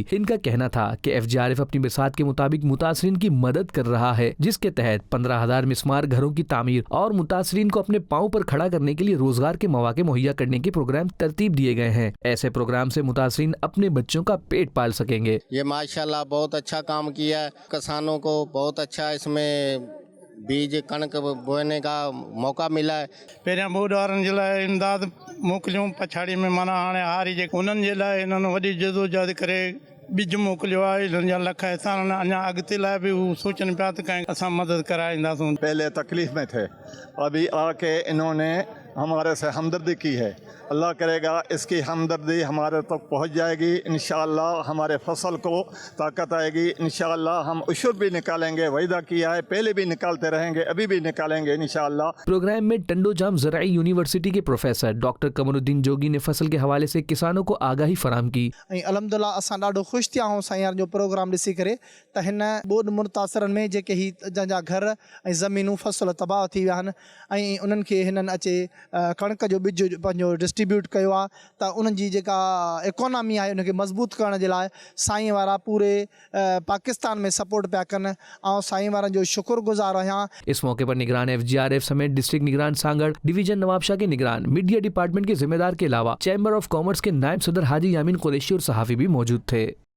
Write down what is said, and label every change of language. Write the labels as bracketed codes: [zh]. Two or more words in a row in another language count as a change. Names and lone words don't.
[ur] ان کا کہنا تھا کہ FGRF اپنی بساط کے مطابق متاثرین کی مدد کر رہا ہے، جس کے تحت 15,000 مسمار گھروں کی تعمیر اور متاثرین کو اپنے پاؤں پر کھڑا کرنے کے لیے روزگار کے مواقع مہیا کرنے کے پروگرام ترتیب دیے گئے ہیں. ایسے پروگرام سے متاثرین اپنے بچوں کا پیٹ پال سکیں گے. یہ ماشاءاللہ بہت اچھا کام کیا ہے، کسانوں کو بہت اچھا اس میں بیج کنک بونے کا موقع ملا ہے. [sd] पहिरियां बोड वारनि जे लाइ इमदाद मोकिलियूं, पछाड़ी में माना हाणे हारी जे उन्हनि जे लाइ इन्हनि वॾी जदोजहद करे बीज मोकिलियो आहे। इन्हनि जा लख एहसान अञा अॻिते लाइ बि हू सोचनि पिया त कंहिं असां मदद कराईंदासूं। [ur] پہلے تکلیف میں تھے، ابھی آکے انہوں نے ہمارے سے ہمدردی کی ہے. اللہ کرے گا اس کی ہمدردی ہمارے تک پہنچ جائے گی. انشاءاللہ ہمارے فصل کو طاقت آئے گی۔ انشاءاللہ ہم عشر بھی نکالیں گے، وعدہ کیا ہے، پہلے بھی نکالتے رہیں گے، ابھی بھی نکالیں گے انشاءاللہ. پروگرام میں ٹنڈوجام زرعی یونیورسٹی کے پروفیسر ڈاکٹر قمرالدین جوگی نے فصل کے حوالے سے کسانوں کو آگاہی فراہم کی. [sd] अलहमदुलिल्लाह असां ॾाढो ख़ुशि थिया आहियूं साईं जो प्रोग्राम ॾिसी करे त हिन ॿोॾि मुतासिरनि में जेके ही जंहिंजा घर ऐं ज़मीनूं फसल तबाह थी विया आहिनि ऐं उन्हनि खे हिननि अचे कणिक जो ॿिज पंहिंजो डिस्ट्रीब्यूट कयो आहे त उन्हनि जी जेका इकोनॉमी आहे उनखे मज़बूत करण जे लाइ साईं वारा पूरे पाकिस्तान में सपोर्ट पिया कनि ऐं साईं वारनि जो शुक्रगुज़ार आहियां। [ur] اس موقع پر نگران FGRF سمیت ڈسٹرکٹ نگران سانگھڑ، ڈویژن نوابشاہ کے نگران, [en] media department [ur] کے ذمہ دار کے علاوہ [en] chamber of commerce [ur] کے نائب صدر حاجی یامین قریشی اور صحافی بھی موجود تھے.